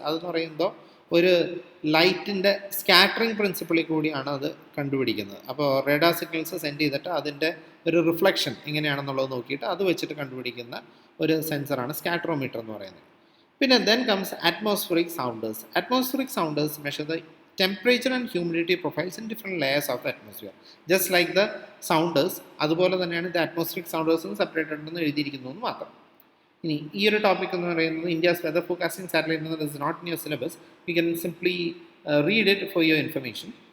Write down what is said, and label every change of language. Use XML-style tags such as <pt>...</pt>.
<ml>അതെന്ന് പറയുമ്പോൾ ഒരു ലൈറ്റിൻ്റെ സ്കാറ്ററിങ് പ്രിൻസിപ്പിളിൽ കൂടിയാണ് അത് കണ്ടുപിടിക്കുന്നത്. അപ്പോൾ റേഡാർ സിഗ്നൽസ് സെൻഡ് ചെയ്തിട്ട് അതിൻ്റെ ഒരു റിഫ്ലക്ഷൻ എങ്ങനെയാണെന്നുള്ളത് നോക്കിയിട്ട് അത് വെച്ചിട്ട് കണ്ടുപിടിക്കുന്ന ഒരു സെൻസറാണ് സ്കാറ്ററോമീറ്റർ എന്ന് പറയുന്നത്.</ml> <en>പിന്നെ then comes atmospheric sounders. Atmospheric sounders measure the temperature and humidity profiles in different layers of the atmosphere. Just like the sounders,</en> <ml>അതുപോലെ തന്നെയാണ് ഇത് അറ്റ്മോസ്ഫിയറിക് സൗണ്ടേഴ്സും സെപ്പറേറ്റഡ് ഉണ്ടെന്ന് എഴുതിയിരിക്കുന്നു എന്ന് മാത്രം. ഇനി ഈ ഒരു ടോപ്പിക് എന്ന് പറയുന്നത് ഇന്ത്യസ് വെതർ ഫോർകാസ്റ്റിംഗ് സാറ്റലൈറ്റ് എന്നത്</ml> <en>Is not in your syllabus. You can simply read it for your information.</en>